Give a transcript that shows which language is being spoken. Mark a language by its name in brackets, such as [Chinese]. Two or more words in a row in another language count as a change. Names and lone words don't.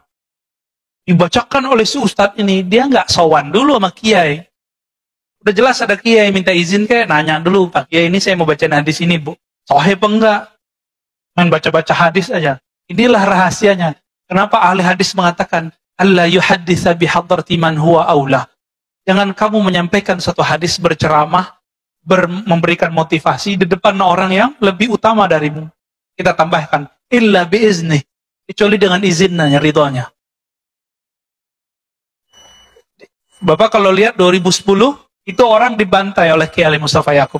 [Indonesian] Dibacakan oleh si ustadz ini, dia nggak sowan dulu sama kiai. Udah jelas ada kiai minta izin kayak nanya dulu, Pak Kiai ini saya mau baca hadis ini, Bu. Sahih apa enggak? Main baca-baca hadis aja. Inilah rahasianya. Kenapa ahli hadis mengatakan [Arabic] ألا يحدث بحضرة من هو أولى. [Indonesian] Jangan kamu menyampaikan satu hadis berceramah, memberikan motivasi di depan orang yang lebih utama darimu. Kita tambahkan [Arabic] إلا بإذن, [Indonesian] kecuali dengan izinnya, ridhonya. Bapak kalau lihat 2010 itu orang dibantai oleh Kiai Ali Mustafa Yakub.